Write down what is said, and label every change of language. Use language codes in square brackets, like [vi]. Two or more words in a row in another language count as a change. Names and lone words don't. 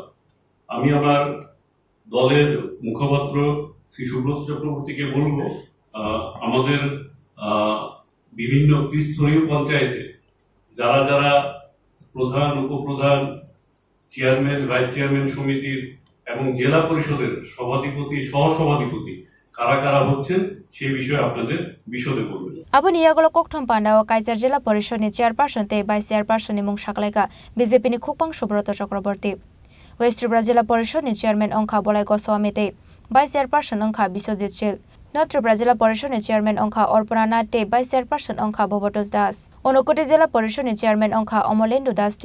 [bn] আমি আমার দলের মুখপাত্র শ্রী সুব্রত চক্রবর্তীকে বলবো, আমাদের বিভিন্ন ত্রিস্তরীয় পঞ্চায়েতে যারা যারা প্রধান, উপপ্রধান, চেয়ারম্যান, [en] vice chairman [bn] সমিতির এবং জেলা পরিষদের সভাধিপতি, সহসভাধিপতি কারা কারা হচ্ছেন সেই বিষয়ে আপনাদের বিশদে বলবেন। [trp] Abu Niyagolo Kokthum Panda o Kaisar Jila Porishod ni Chairperson te [en] Vice Chairperson [trp] ni Mung Shaklaika BJP ni Khukpang Subroto Chakraborty West Tripura Jila Porishod ni Chairman Ongkha Bolai Goswami te [en] Vice Chairperson [trp] Ongkha Biswajit Chil North Tripura Jila Porishod ni Chairman Ongkha Orpana Nath te [en] Vice Chairperson [trp] Ongkha Bobotos Das Unakoti Jila Porishod ni Chairman Ongkha Omolendu Das te